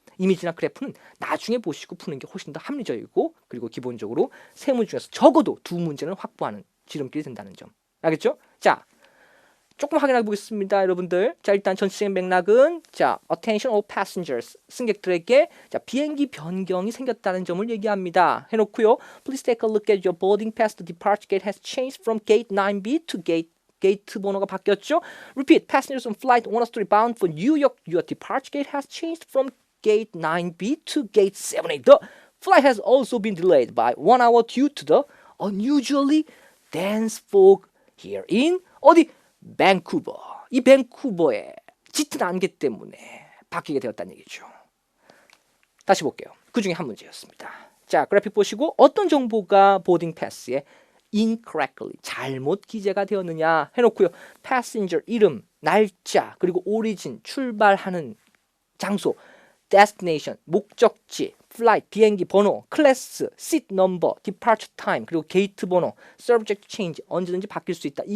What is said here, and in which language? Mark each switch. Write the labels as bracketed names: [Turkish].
[Korean] 이미지나 그래프는 나중에 보시고 푸는 게 훨씬 더 합리적이고 그리고 기본적으로 세 문제 중에서 적어도 두 문제는 확보하는 지름길이 된다는 점. 알겠죠? 자, 조금 확인해 보겠습니다, 여러분들. 자, 일단 전체적인 맥락은 자, [English] attention all passengers [Korean] 승객들에게 자, 비행기 변경이 생겼다는 점을 얘기합니다. 해놓고요. [English] Please take a look at your boarding pass. The departure gate has changed from gate 9B to [Korean] 게이트 번호가 바뀌었죠. [English] Repeat. Passengers on flight 103 bound for New York. Your departure gate has changed from gate 9B to gate 7A. The flight has also been delayed by 1 hour due to the unusually dense fog here in [Korean] 어디? 밴쿠버. 이 밴쿠버의 짙은 안개 때문에 바뀌게 되었다는 얘기죠. 다시 볼게요. 그 중에 한 문제였습니다. 자, 그래픽 보시고 어떤 정보가 보딩 패스에 incorrectly 잘못 기재가 되었느냐 해놓고요. passenger 이름, 날짜, 그리고 origin 출발하는 장소, destination 목적지, flight 비행기 번호, class, seat number, departure time, 그리고 게이트 번호, subject change 언제든지 바뀔 수 있다.